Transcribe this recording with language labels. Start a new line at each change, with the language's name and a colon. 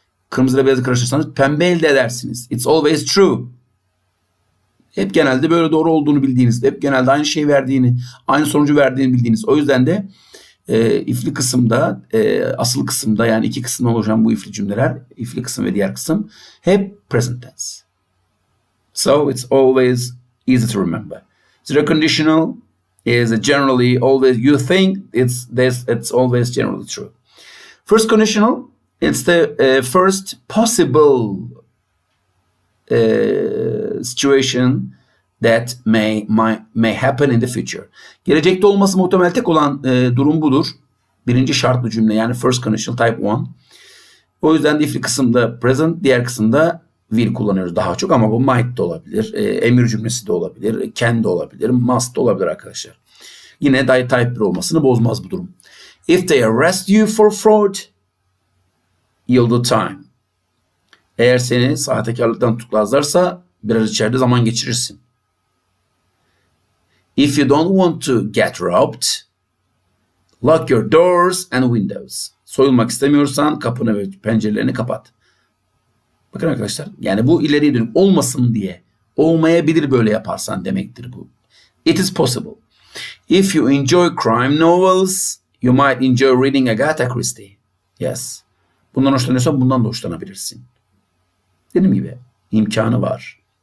Turkish: Kırmızı ile beyazı karıştırırsanız pembe elde edersiniz.
English: It's always true.
Turkish: Hep genelde böyle doğru olduğunu bildiğiniz, hep genelde aynı şey verdiğini, aynı sonucu verdiğini bildiğiniz. O yüzden de if'li kısımda, asıl kısımda, yani iki kısımdan oluşan bu if'li cümleler, if'li kısım ve diğer kısım hep present tense.
English: So it's always easy to remember. Zero conditional is generally always, you think it's always generally true. First conditional, it's the first possible situation that may happen in the future.
Turkish: Gelecekte olması muhtemel tek olan durum budur. Birinci şartlı cümle, yani first conditional type 1. O yüzden de if'li kısımda present, diğer kısımda will kullanıyoruz daha çok, ama bu might de olabilir, emir cümlesi de olabilir, can de olabilir, must de olabilir arkadaşlar. Yine type 1 olmasını bozmaz bu durum.
English: If they arrest you for fraud, you'll do time.
Turkish: Eğer seni sahtekarlıktan tutuklarlarsa biraz içeride zaman geçirirsin.
English: If you don't want to get robbed, lock your doors and windows.
Turkish: Soyulmak istemiyorsan kapını ve pencerelerini kapat. Bakın arkadaşlar, yani bu ileriye dönük olmasın diye, olmayabilir böyle yaparsan demektir bu.
English: It is possible. If you enjoy crime novels, you might enjoy reading Agatha Christie. Yes.
Turkish: Bundan hoşlanıyorsan bundan da hoşlanabilirsin. Dediğim gibi imkanı var.